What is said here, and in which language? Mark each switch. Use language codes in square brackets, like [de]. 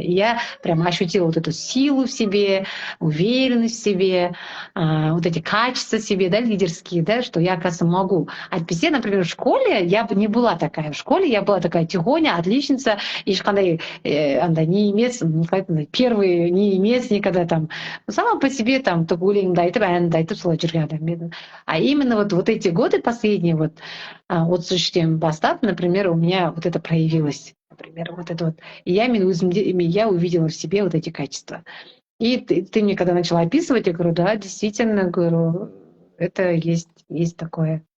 [ru] И я прям ощутила вот эту силу в себе, уверенность в себе, вот эти качества в себе, да, лидерские, да, что я, оказывается, могу. А везде, например, в школе я бы не была такая. В школе я была такая тихоня, отличница, [kk] ешқандай не емес, [ru] первый не емес никогда там. Сама по себе там только [kk] өлеңімді айтып, әнімді айтып, солай жүрген адам едім. [ru] А именно вот эти годы последние, вот от существен бастап, например, у меня вот это проявилось. Например, вот это вот. И я увидела в себе вот эти качества. И ты мне когда начала описывать, я говорю, да, действительно, говорю, это есть такое.